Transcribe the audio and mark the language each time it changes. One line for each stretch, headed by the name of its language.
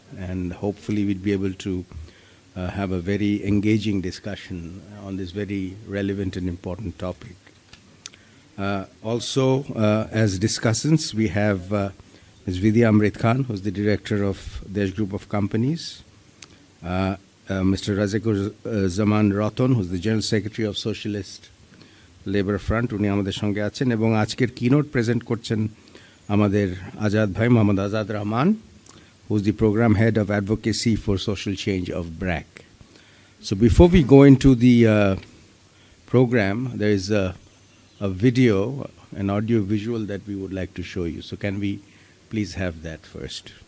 English: And hopefully we'll be able to have a very engaging discussion on this very relevant and important topic. Also, as discussants, we have Ms. Vidya Amrit Khan, who's the Director of Desh Group of Companies, Mr. Razikur Zaman Raton, who's the General Secretary of Socialist Labour Front,
Bangla: উনি আমাদের সঙ্গে আছেন এবং আজকের keynote present করছেন আমাদের আজাদ ভাই Mohammad Azad Rahman,
English: Who is the programme head of advocacy for social change of BRAC. So before we go into the program, there is a video, an audio visual that we would like to show you. So can we please have that first?